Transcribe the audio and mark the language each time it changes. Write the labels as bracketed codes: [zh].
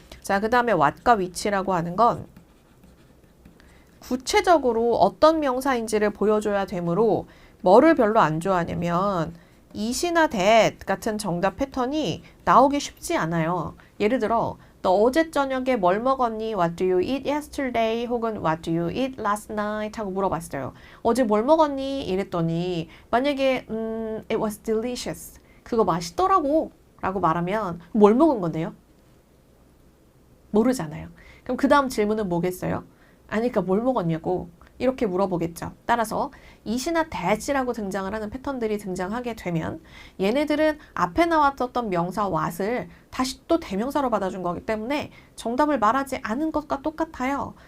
[ko] 자, 그 다음에 what과 which라고 하는 건 구체적으로 어떤 명사인지를 보여줘야 되므로 뭐를 별로 안 좋아하냐면 it이나 that 같은 정답 패턴이 나오기 쉽지 않아요. 예를 들어 너 어제 저녁에 뭘 먹었니? [en] What do you eat yesterday? 혹은 What do you eat last night? [ko] 하고 물어봤어요. 어제 뭘 먹었니? 이랬더니 만약에 [en] It was delicious. [ko] 그거 맛있더라고 라고 말하면 뭘 먹은 건데요? 모르잖아요. 그럼 그 다음 질문은 뭐겠어요? 아니, 그러니까 뭘 먹었냐고 이렇게 물어보겠죠. 따라서 it이나 that이라고 등장을 하는 패턴들이 등장하게 되면 얘네들은 앞에 나왔었던 명사 what을 다시 또 대명사로 받아준 거기 때문에 정답을 말하지 않은 것과 똑같아요.